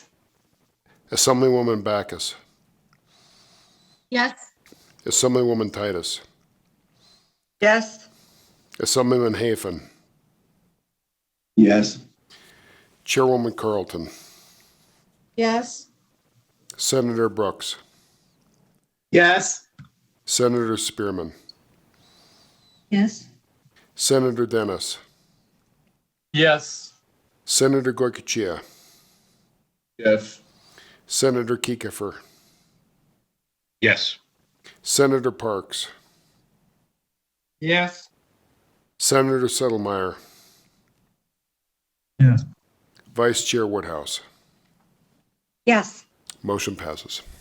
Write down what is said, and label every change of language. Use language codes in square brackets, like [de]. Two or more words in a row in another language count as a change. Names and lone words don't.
[en] Assemblywoman Backus. Yes. Assemblywoman Titus. Yes. Assemblyman Hafen. Yes. Chairwoman Carlton. Yes. Senator Brooks. Yes. Senator Spearman. Yes. Senator Dennis. Yes. Senator Goycochea. Yes. Senator Kiefer. Yes. Senator Parks. Yes. Senator Settlemeyer. Yes. Vice Chair Woodhouse. Yes. Motion passes.